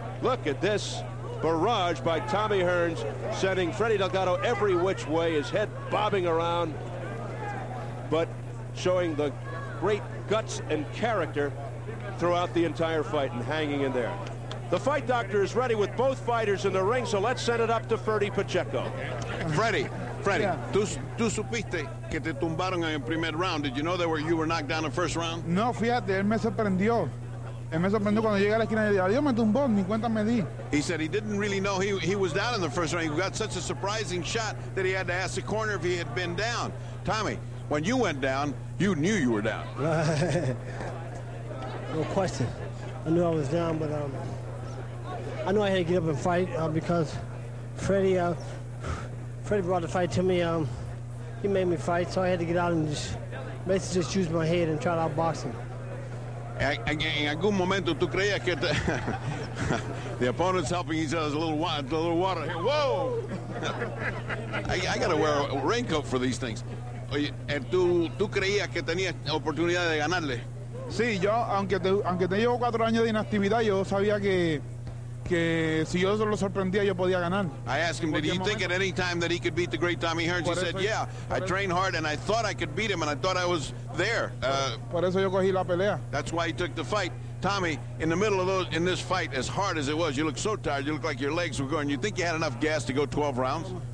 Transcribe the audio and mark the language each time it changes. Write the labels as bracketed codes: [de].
[en] Look at this barrage by Tommy Hearns, sending Freddie Delgado every which way, his head bobbing around, but showing the great guts and character throughout the entire fight and hanging in there. The fight doctor is ready with both fighters in the ring, so let's send it up to Freddie Pacheco. Freddie, Yeah. [es] tú supiste que te tumbaron en el primer round. [en] Did you know that you were knocked down in the first round? [es] No, fíjate, él me sorprendió. Él me sorprendió cuando llegué a la esquina y dije, adiós, me tumbó, ni cuenta me di. [en] He said he didn't really know he was down in the first round. He got such a surprising shot that he had to ask the corner if he had been down. Tommy, when you went down, you knew you were down. No question. I knew I was down, but I knew I had to get up and fight because Freddie brought the fight to me. He made me fight, so I had to get out and basically just use my head and try to outbox him. [es] En algún momento tú creías que [en] the opponent's helping each other, a little water here. Whoa! I got to wear a raincoat for these things. [es] Oye, ¿tú creías que tenías oportunidad de ganarle? Sí, yo, aunque te llevo 4 años de inactividad, yo sabía que si yo lo sorprendía, yo podía ganar. [en] I asked him, did he think at any time that he could beat the great Tommy Hearns? He said, yeah, I trained hard and I thought I could beat him and I thought I was there. [es] Por eso yo cogí la pelea. [en] That's why he took the fight. Tommy, in the middle of in this fight, as hard as it was, you look so tired, you look like your legs were going. You think you had enough gas to go 12 rounds?